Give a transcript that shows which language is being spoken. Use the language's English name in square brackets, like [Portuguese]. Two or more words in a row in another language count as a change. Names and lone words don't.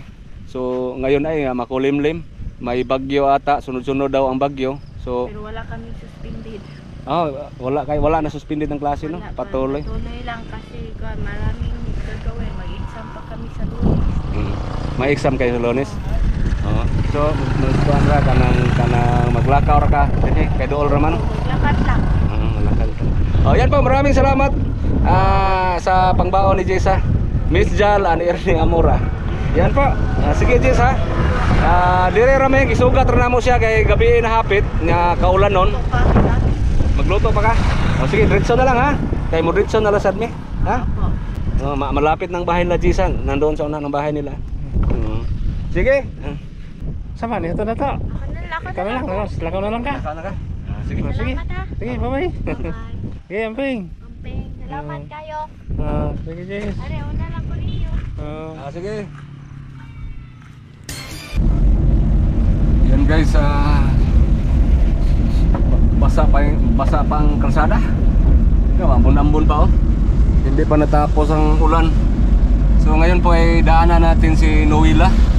[Filipino] So ngayon ay makulimlim. May bagyo ata, sunod-sunod daw ang bagyo. So pero wala kaming suspended. Wala na suspended ng klase no. Patuloy. Patuloy lang kasi maraming gagawin. Mag-exam pa kami sa Lunes. May exam kayo sa Lunes. Oo. [Cebuano] So magtuan ra kanang maglakaw ra ka dinhi kay dool ra man. [Filipino] Maglakad lang. Maglakad. Yan po, maraming salamat sa pangbaon ni Jessa. Miss Jal and Ernie Amora. Yan po. Sige Jessa. [Cebuano] Dire ra may gisugat ra namo siya kay gabi na hapit nga kaulan nun. Magluto pa ka? Sige, diretso na lang ha. Kay mo diretso na lang sad mi. Ha? [Filipino] Malapit ng bahay nila Jisa. Nandoon sa una ng bahay nila. [Cebuano] Sige. Sama ni ito na to. Ikaw na lang, lakaw na lang ka. Lakaw na ka. Sige. Sige. Sige, bye-bye. Sige, amping. Amping, salamat kayo. Sige, Jess. Are, una lang ko ninyo. Sige. Yan guys, basa pa ang kalsada. Ambon-ambon pa oh. [Filipino] Hindi pa natapos ang ulan. So ngayon po ay daanan natin si Noela.